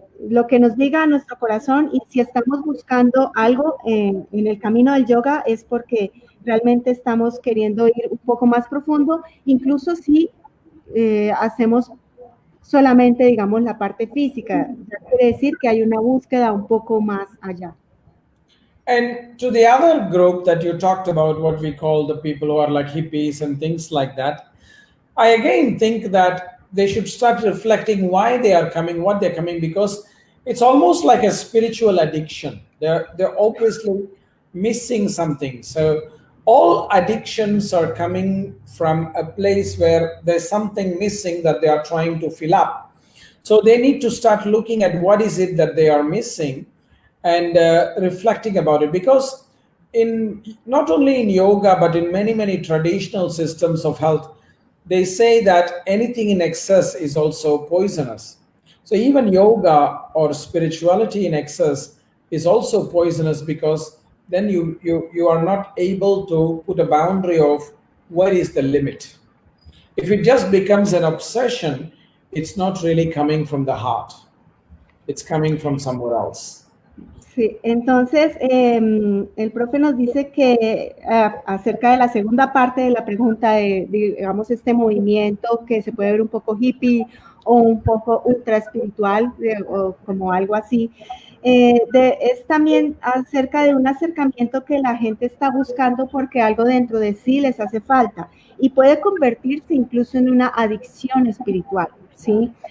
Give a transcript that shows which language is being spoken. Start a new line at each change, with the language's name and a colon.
Spanish: Lo que nos diga nuestro corazón, y si estamos buscando algo en el camino del yoga es porque realmente estamos queriendo ir un poco más profundo, incluso si hacemos solamente, digamos, la parte física. Ya quiere decir que hay una búsqueda un poco más allá.
English: And to the other group that you talked about, what we call the people who are like hippies and things like that, I again think that they should start reflecting why they are coming, what they're coming, because it's almost like a spiritual addiction. They're obviously missing something. So all addictions are coming from a place where there's something missing that they are trying to fill up. So they need to start looking at what is it that they are missing and reflecting about it, because in not only in yoga but in many traditional systems of health, they say that anything in excess is also poisonous. So even yoga or spirituality in excess is also poisonous, because then you are not able to put a boundary of where is the limit. If it just becomes an obsession, it's not really coming from the heart, it's coming from somewhere else.
Spanish: Sí, entonces el profe nos dice que acerca de la segunda parte de la pregunta de, digamos, este movimiento que se puede ver un poco hippie o un poco ultra espiritual o como algo así, es también acerca de un acercamiento que la gente está buscando porque algo dentro de sí les hace falta y puede convertirse incluso en una adicción espiritual, ¿sí?